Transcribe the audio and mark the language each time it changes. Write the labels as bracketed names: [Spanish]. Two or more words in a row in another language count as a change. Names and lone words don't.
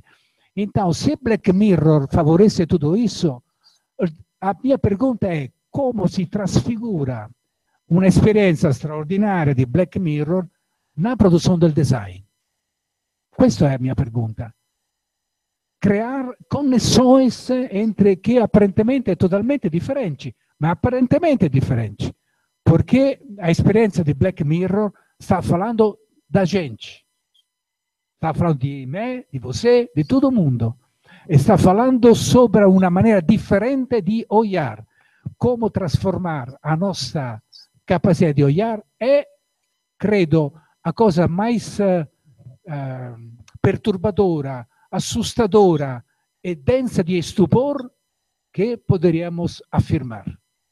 [Italian] Então, se Black Mirror favorece tutto isso, [Portuguese] a mia pergunta [Italian] è come si trasfigura un'esperienza straordinaria di Black Mirror na produzione del design. Questa è la mia pergunta. Creare connessioni entre che apparentemente totalmente differenti, ma apparentemente differenti, perché l'esperienza di Black Mirror sta parlando da gente, sta parlando di me, di você, di tutto il mondo, e sta parlando sopra una maniera differente di olhar, come trasformare la nostra capacità di olhar è, credo, a cosa [Portuguese] mais perturbadora, assustadora [Italian] e densa di stupor che [Portuguese] poderíamos afirmar.